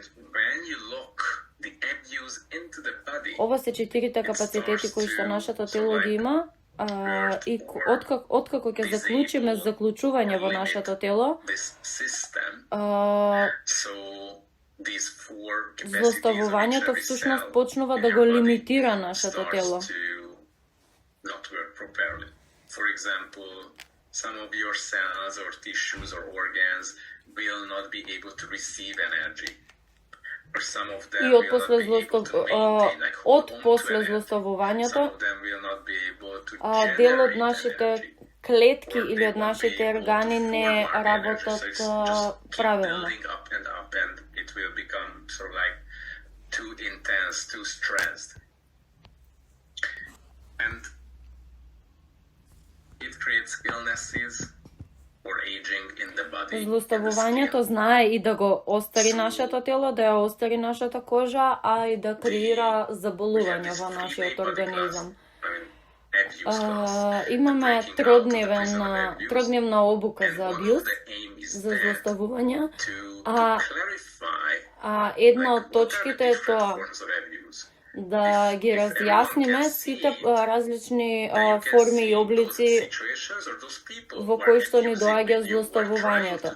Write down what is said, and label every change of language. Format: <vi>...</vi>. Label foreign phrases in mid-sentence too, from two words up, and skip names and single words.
<mk>Ова се 4 капацитети кои што нашето тело ги има. И откако ќе заклучиме заклучување во нашето тело, злоставувањето всушност почнува да го лимитира нашето тело.</mk> <en>For example, some of your cells or tissues or organs will not be able to receive energy. Or some of them will not be able to maintain, like hold on to energy. Some of them will not be able to generate</en> <mk>дел од нашите клетки или од нашите органи не работат правилно.</mk> <en>And it will become sort of like too intense, too stressed. And it creates illnesses or aging in the body.</en> <mk>Злоставувањето знае и да го остари нашето тело, да ја остари нашата кожа, а и да креира заболувања во нашиот организам. Имаме тродневна обука за абјуз, за злоставување, една од точките е тоа да ги разјасниме сите различни форми и облици во кои што ни доаѓа злоставувањето.</mk>